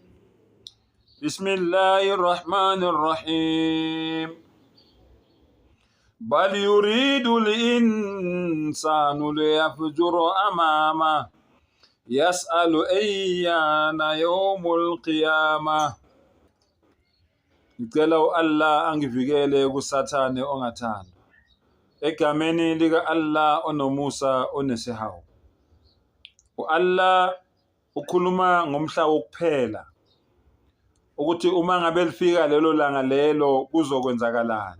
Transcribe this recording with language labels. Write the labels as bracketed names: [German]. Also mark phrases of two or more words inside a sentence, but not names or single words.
[Arabic] بسم الله الرحمن الرحيم. بل يريد الإنسان ليفجر أمامه يسأل أيان يوم القيامة. [Zulu] Ngicela Allah angivikele kusathane ongathanda. Egameni lika Allah onomusa onesihawu. Allah ukhuluma ngomhla wokuphela ukuthi uma ngabe lifika lelo langa lelo kuzokwenzakalani.